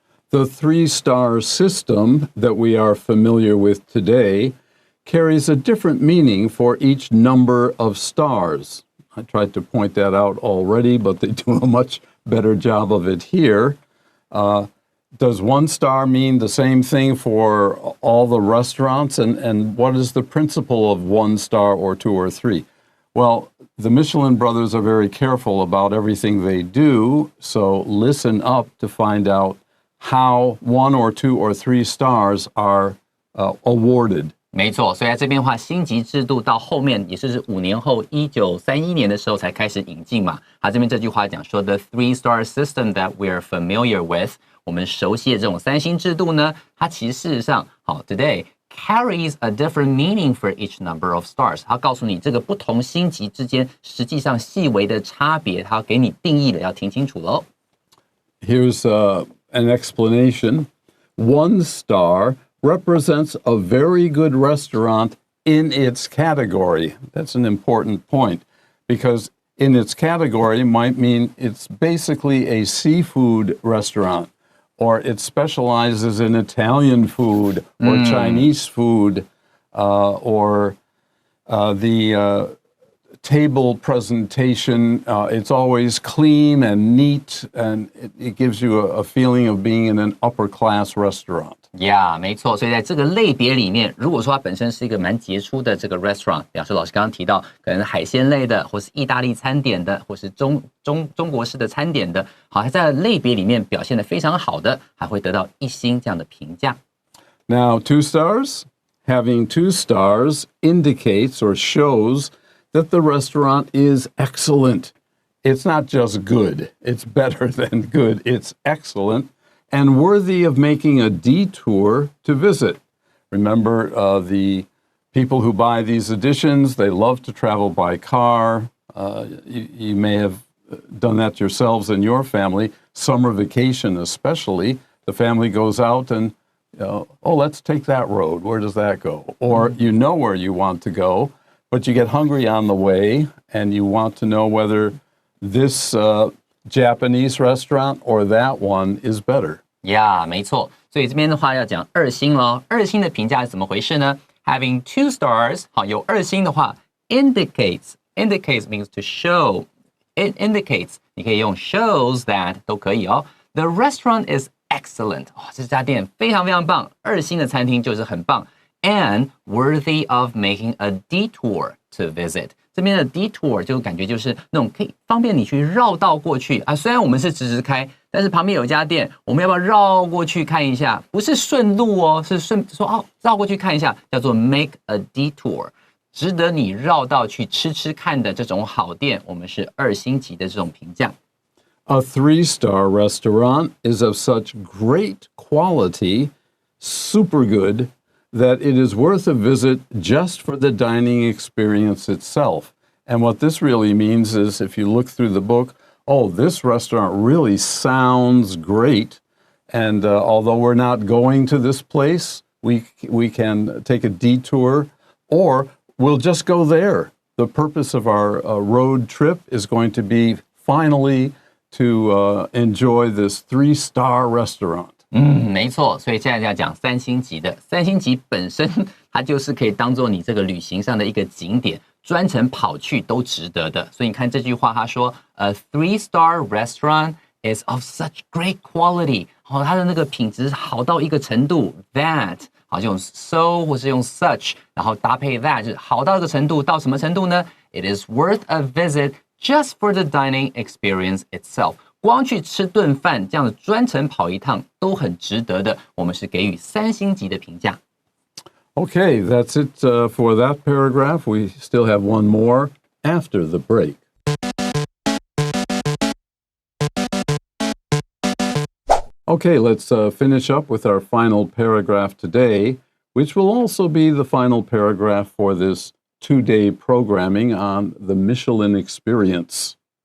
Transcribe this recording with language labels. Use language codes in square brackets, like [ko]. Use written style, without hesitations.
[en] The 3-star system that we are familiar with today carries a different meaning for each number of stars. I tried to point that out already, but they do a much better job of it here. Does 1 star mean the same thing for all the restaurants? And what is the principle of 1 star or 2 or 3? Well, the Michelin brothers are very careful about everything they do, so listen up to find out how 1 or 2 or 3 stars are awarded. [zh] 没错，所以在这边的话，星级制度到后面也就是5年后，1931年的时候才开始引进嘛。他这边这句话讲说 ， [en] the 3-star system that we are familiar with， [zh] 我们熟悉的这种3星制度呢，它其实事实上，好 ， [en] today carries a different meaning for each number of stars。 [zh] 它告诉你这个不同星级之间实际上细微的差别，它给你定义了，要听清楚喽。 [en] Here's an explanation. 1 star represents a very good restaurant in its category. That's an important point, because in its category might mean it's basically a seafood restaurant, or it specializes in Italian food or Chinese food, or the table presentation. It's always clean and neat, and it gives you a feeling of being in an upper-class restaurant. [zh] Yeah， 没错，所以在这个类别里面，如果说它本身是一个蛮杰出的这个 restaurant， 比方说老师刚刚提到，可能海鲜类的，或是意大利餐点的，或是中国式的餐点的，好，它在类别里面表现得非常好的，还会得到1星这样的评价。 [en] Now, 2 stars? Having 2 stars indicates or shows that the restaurant is excellent. It's not just good. It's better than good. It's excellent and worthy of making a detour to visit. Remember, the people who buy these editions, they love to travel by car. You may have done that yourselves in your family. Summer vacation especially, the family goes out and, let's take that road. Where does that go? Or you know where you want to go, but you get hungry on the way and you want to know whether this Japanese restaurant or that one is better. [zh] Yeah， 没错。所以这边的话要讲2星咯。2星的评价是怎么回事呢？ [en] Having 2 stars， [zh] 好，有2星的话 [en] ，indicates means to show. It indicates， [zh] 你可以用 [en] shows that [zh] 都可以哦。 [en] The restaurant is excellent， [zh] 这家店非常非常棒，2星的餐厅就是很棒。 [en] And worthy of making a detour to visit。 [zh] 这边的 detour 就感觉就是那种可以方便你去绕道过去啊。虽然我们是直开，但是旁边有一家店，我们要不要绕过去看一下？不是顺路哦，是说绕过去看一下，叫做 [en] make a detour， [zh] 值得你绕道去吃看的这种好店，我们是2星级的这种评价。 [en] A 3-star restaurant is of such great quality, super good, that it is worth a visit just for the dining experience itself. And what this really means is, if you look through the book, this restaurant really sounds great. And although we're not going to this place, we can take a detour, or we'll just go there. The purpose of our road trip is going to be finally to enjoy this 3-star restaurant. [zh] 没错，所以现在要讲3星级的。3星级本身它就是可以当做你这个旅行上的一个景点，专程跑去都值得的。所以你看这句话，他说 [en] A 3-star restaurant is of such great quality， [zh] 它的那个品质好到一个程度 that， 好，就用 so 或是用 such， 然后搭配 that， 就是好到一个程度，到什么程度呢？ [en] It is worth a visit just for the dining experience itself。 [zh] 光去吃顿饭，这样的专程跑一趟都很值得的。我们是给予3星级的评价。 [en] Okay, that's it for that paragraph. We still have one more after the break. Okay, let's finish up with our final paragraph today, which will also be the final paragraph for this 2-day programming on the Michelin experience.